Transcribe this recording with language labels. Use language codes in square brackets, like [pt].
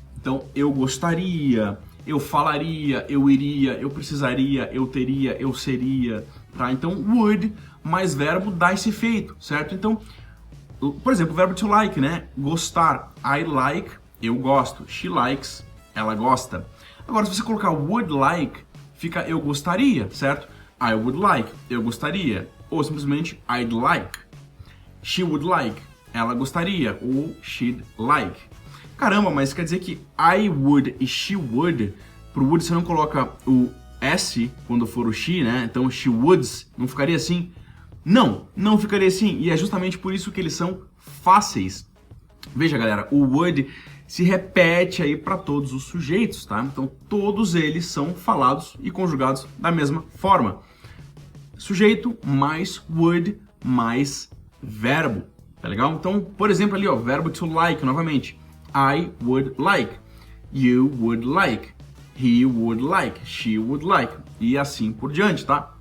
[pt] Então, eu gostaria, eu falaria, eu iria, eu precisaria, eu teria, eu seria, tá? Então, would mais verbo dá esse efeito, certo? Então, por exemplo, o verbo to like, né? Gostar. [en] I like, [pt] eu gosto. [en] She likes, [pt] ela gosta. Agora, se você colocar would like, fica eu gostaria, certo? [en] I would like, [pt] eu gostaria. Ou simplesmente [en] I'd like. She would like, [pt] ela gostaria, ou [en] she'd like. [pt] Caramba, mas quer dizer que I would e she would, pro would você não coloca o S quando for o she, né? Então she would's, não ficaria assim? Não, não ficaria assim, e é justamente por isso que eles são fáceis. Veja, galera, o would se repete aí para todos os sujeitos, tá? Então todos eles são falados e conjugados da mesma forma. Sujeito mais would mais verbo, tá legal? Então, por exemplo ali, ó, verbo to like novamente. [en] I would like, you would like, he would like, she would like, [pt] e assim por diante, tá?